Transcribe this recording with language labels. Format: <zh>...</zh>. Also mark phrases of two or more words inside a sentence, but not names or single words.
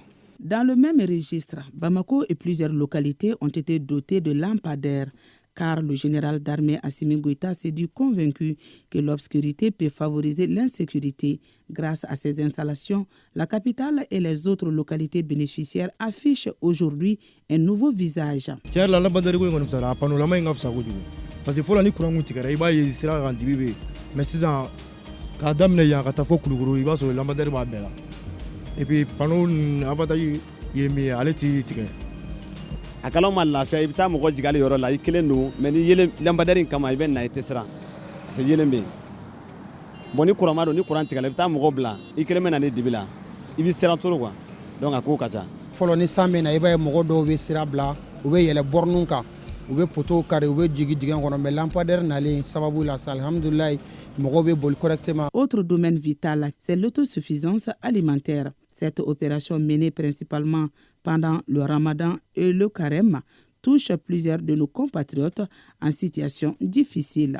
<fr>Dans le même registre, Bamako et plusieurs localités ont été dotées de lampadaires, car le général d'armée Assimi Goïta s'est dit convaincu que l'obscurité peut favoriser l'insécurité. Grâce à ces installations, la capitale et les autres localités bénéficiaires affichent aujourd'hui un nouveau visage. Parce que</fr> <bm>fɔlɔ ni courant kun tigɛra I b'a ye sira kan dibi bɛ mais sisan k'a daminɛ yan ka taa fɔ Kulukoro I b'a sɔrɔ lampadaire b'a bɛɛ la</bm> <fr>et puis panneau</fr> <bm>avantage ye min ye ale tɛ tigɛ. A kalaw ma lafiya I bɛ taa mɔgɔ jigin ale yɔrɔ la I kelen don mais ni yelen lampadaire in kama I bɛ na I tɛ siran</bm> <fr>parce que</fr> <bm>yelen bɛ yen bon ni courant ma don ni courant tigɛra I bɛ taa mɔgɔ bila I kelen bɛ na ne dibi la I bɛ siran</bm> <fr>trop quoi donc</fr> <bm>a ko ka ca. Fɔlɔ ni san bɛ na I b'a ye mɔgɔ dɔw bɛ sira bila u bɛ yɛlɛ borne kan.</bm> <fr>Autre domaine vital, c'est l'autosuffisance alimentaire. Cette opération menée principalement pendant le ramadan et le carême touche plusieurs de nos compatriotes en situation difficile.</fr>